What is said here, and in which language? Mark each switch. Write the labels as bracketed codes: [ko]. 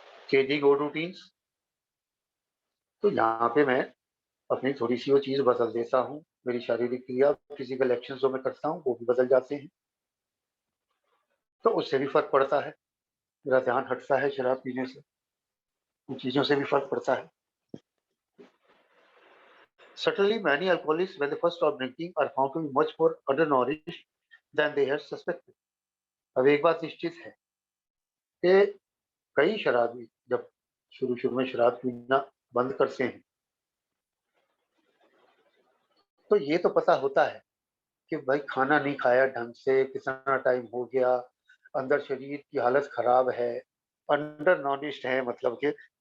[en] changing और routines, [hi] तो यहाँ पे मैं अपनी थोड़ी सी वो चीज बदल देता हूँ, मेरी शारीरिक क्रिया, फिजिकल एक्शन जो मैं करता हूँ वो भी बदल जाते हैं, तो उससे भी फर्क पड़ता है, मेरा ध्यान हटता है शराब पीने से, उन चीजों से भी फर्क पड़ता है। [en] Certainly, many alcoholics, when they first stop drinking, are found to be much more undernourished than they had suspected. [hi] अब एक बात निश्चित है कि कई शराबी जब शुरू-शुरू में शराब पीना बंद करते हैं, तो ये तो पता होता है कि भाई खाना नहीं खाया ढंग से, कितना टाइम हो गया, अंदर शरीर की हालत खराब है, अंडर नॉरिश्ड है, मतलब कि